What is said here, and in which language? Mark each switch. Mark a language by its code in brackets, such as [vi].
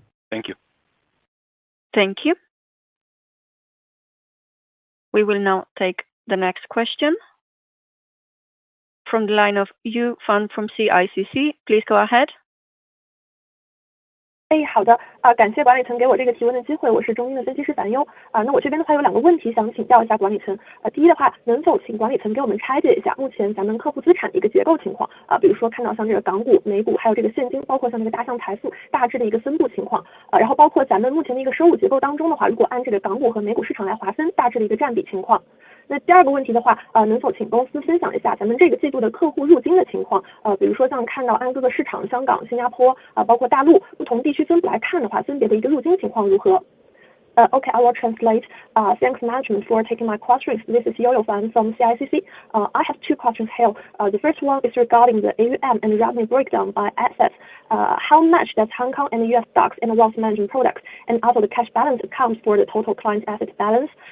[en] Thank you. Thank you. We will now take the next question from the line of Yu Fan from CICC. Please go ahead. [zh] 好的，感谢管理层给我这个提问的机会，我是中金的分析师樊优。那我这边的话有两个问题想请教一下管理层。第一的话，能否请管理层给我们拆解一下目前咱们客户资产的一个结构情况比如说看到像这个港股、美股，还有这个现金，包括像这个大象财富大致的一个分布情况然后包括咱们目前的一个收入结构当中的话，如果按这个港股和美股市场来划分，大致的一个占比情况。那第二个问题的话，能否请公司分享一下咱们这个季度的客户入金的情况？比如说像看到按各个市场，香港、新加坡包括大陆不同地区分布来看的话，分别的一个入金情况如何？ [en] Okay, I will translate. Thanks management for taking my questions. This is Yo-Yo Fan from CICC. I have two questions here. The first one is regarding the AUM and revenue breakdown by assets. How much does Hong Kong and US stocks and wealth management products and also the cash balance account for the total client asset balance?